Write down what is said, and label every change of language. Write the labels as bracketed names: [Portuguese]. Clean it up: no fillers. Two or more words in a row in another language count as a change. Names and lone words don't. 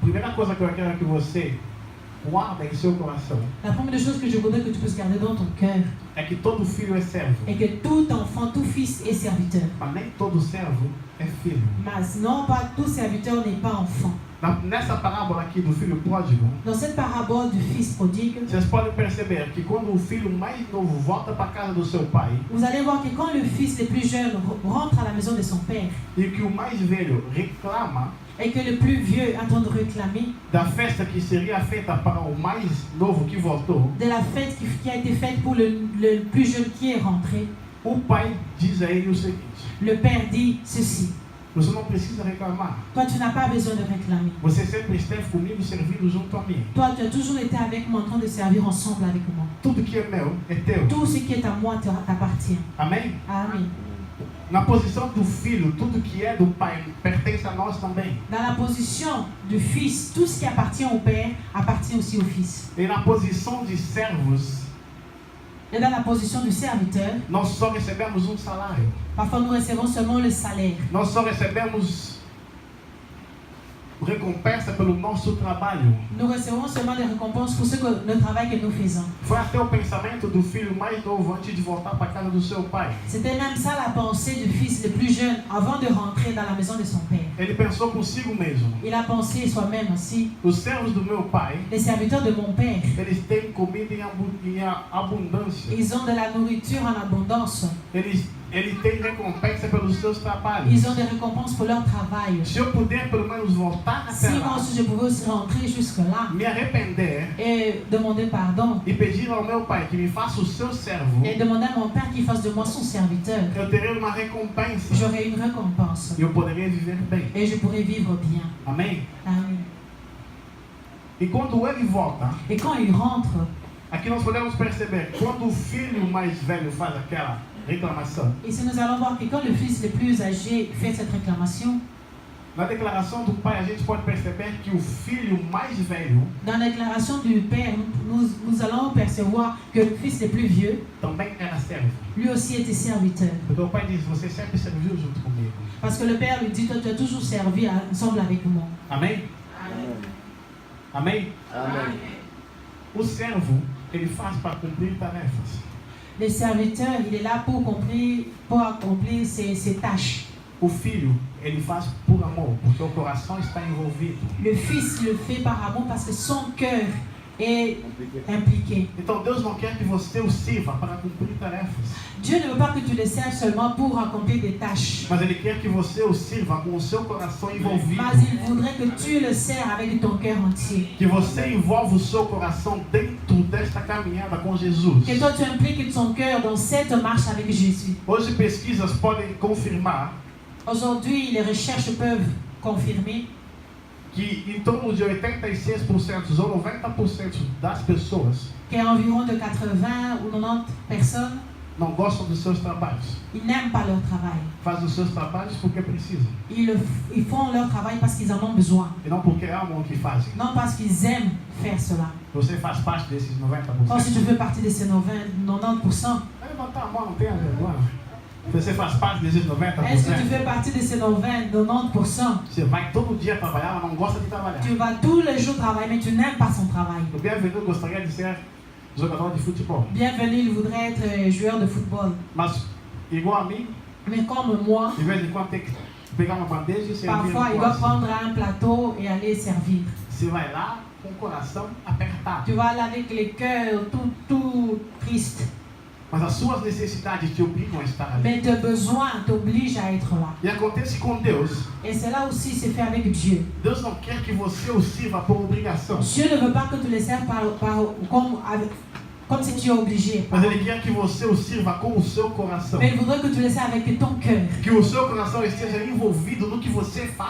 [Portuguese] primeira coisa que eu quero que você guarda em seu coração [French] La première chose que je voudrais que tu puisses garder dans ton cœur [Portuguese] é que todo filho é servo, [French] est que tout enfant, tout fils est serviteur. [Portuguese] mas nem todo servo é filho. [French] Mais non, pas tout serviteur n'est pas enfant. [Portuguese] Nessa parábola aqui do filho pródigo, [French] Dans cette parabole du fils prodigue, [Portuguese] vocês podem perceber que quando o filho mais novo volta para a casa do seu pai [French] vous allez voir que quand le fils le plus jeune rentre à la maison de son père [Portuguese] e que o mais velho reclama [French] et que le plus vieux est en train de réclamer [Portuguese] da festa que seria feita para o mais novo que voltou, [French] de la fête qui a été faite pour le plus jeune qui est rentré, [Portuguese] o pai diz a ele o seguinte: [French] le père dit ceci: [Portuguese] você não precisa reclamar. [French] toi tu n'as pas besoin de réclamer. [Portuguese] Você sempre esteve comigo servindo junto a mim. [French] Toi tu as toujours été avec moi en train de servir ensemble avec moi. [Portuguese] Tudo que é meu é teu. [French] Tout ce qui est à moi t'appartient. [Portuguese] Amém? [French] Amen. [Portuguese] Na posição do filho, tudo que é do pai pertence a nós também. [French] Dans la position du fils, tout ce qui appartient au père appartient aussi au fils. [Portuguese] E na posição de servos, [French] Et dans la position du serviteur, [Portuguese] nós só recebemos um salário. [French] parfois nous recevons seulement le salaire. [Portuguese] Nós só recebemos recompensa pelo nosso trabalho. [French] Nous recevons seulement des récompenses pour le travail que nous faisons. [Portuguese] Foi até o pensamento do filho mais novo antes de voltar para a casa do seu pai. [French] C'était même ça la pensée du fils le plus jeune avant de rentrer dans la maison de son père. [Portuguese] Ele pensou consigo mesmo: [French] Il a pensé soi-même aussi, [Portuguese] os servos do meu pai, [French] les serviteurs de mon père, [Portuguese] eles têm comida em abundância. [French] ils ont de la nourriture en abondance. [Portuguese] Ele tem recompensa pelos seus trabalhos. [French] Ils ont des récompenses pour leur travail. [Portuguese] Se eu puder pelo menos voltar até [French] Si moi [Portuguese] lá, [French] aussi je pouvais aussi rentrer jusque-là [Portuguese] me arrepender [French] et demander pardon [Portuguese] e pedir ao meu pai que me faça o seu servo, [French] et demander à mon père qu'il fasse de moi son serviteur, [Portuguese] eu teria uma recompensa [French] j'aurais une récompense [Portuguese] e eu poderia viver bem. [French] et je pourrais vivre bien. [Portuguese] Amém? [French] Amen. [Portuguese] E quando ele volta, [French] Et quand il rentre, [Portuguese] aqui nós podemos perceber, quando o filho mais velho faz aquela reclamação, [French] ici nous allons voir que quand le fils le plus âgé fait cette réclamation, [Portuguese] na declaração do pai a gente pode perceber que o filho mais velho [French] dans la déclaration du père, nous allons percevoir que le fils le plus vieux, [Portuguese] também era servo. [French] lui aussi était serviteur. [Portuguese] Porque o pai diz: você sempre serviu junto comigo. [French] Parce que le père lui dit, toi tu as toujours servi ensemble avec moi. [Portuguese] Amém? Amém? Amém. O servo, ele faz para cumprir tarefas. [French] Le serviteur, il est là pour accomplir ses tâches. [Portuguese] O filho, ele faz por amor, porque o coração está envolvido. [French] Le fils le fait par amour parce que son cœur est impliqué. [Portuguese] Então Deus não quer que você o sirva para cumprir tarefas, [French] Dieu ne veut pas que tu le serves seulement pour accomplir des tâches, [Portuguese] mas Ele quer que você o sirva com o seu coração envolvido. [French] mais il voudrait que tu le sers avec ton cœur entier. [Portuguese] Que você envolva o seu coração dentro desta caminhada com Jesus. [French] Que toi tu impliques ton cœur dans cette marche avec Jésus. [Portuguese] Hoje pesquisas podem confirmar [French] Aujourd'hui, les recherches peuvent confirmer [Portuguese] que em torno de 86% ou 90% das pessoas [French] qu'il y a environ de 80 ou 90 personnes, [Portuguese] não gostam dos seus trabalhos. [French] ils n'aiment pas leur travail. [Portuguese] Fazem os seus trabalhos porque precisam, [French] Ils font leur travail parce qu'ils en ont besoin, [Portuguese] e não porque amam o que fazem. [French] non parce qu'ils aiment faire cela. [Portuguese] Você faz parte desses 90%. [French] Or, si tu fais partie de ces 90%, [Portuguese] Vai levantar a mão, não tenha vergonha. Você faz parte desses 90%. [French] est-ce que tu fais partie de ces 90%? [Portuguese] Você vai todo dia trabalhar, mas não gosta de trabalhar. [French] Tu vas tous les jours travailler, mais tu n'aimes pas son travail. [Portuguese] O Bienvenu gostaria de ser jogador de futebol, [French] Bienvenue, il voudrait être joueur de football. [Portuguese] mas igual a mim, [French] Mais comme moi, [Portuguese] de vez em quando tem que pegar uma bandeja e servir [French] parfois, [Portuguese] no [French] il doit [Portuguese] coração. [French] prendre un plateau et aller servir. [Portuguese] Você vai lá com o coração apertado, [French] Tu vas là avec les cœurs tout tristes. [Portuguese] mas as suas necessidades te obrigam a estar ali. [French] Mais tes besoins t'obligent à être là. [Portuguese] E acontece com Deus. [French] Et cela aussi se fait avec Dieu. [Portuguese] Deus não quer que você o sirva por obrigação, [French] Dieu ne veut pas que tu le serves comme si tu es obligé. [Portuguese] mas Ele quer que você o sirva com o seu coração. [French] Mais il voudrait que tu le serves avec ton cœur. [Portuguese] Que o seu coração esteja envolvido no que você faz.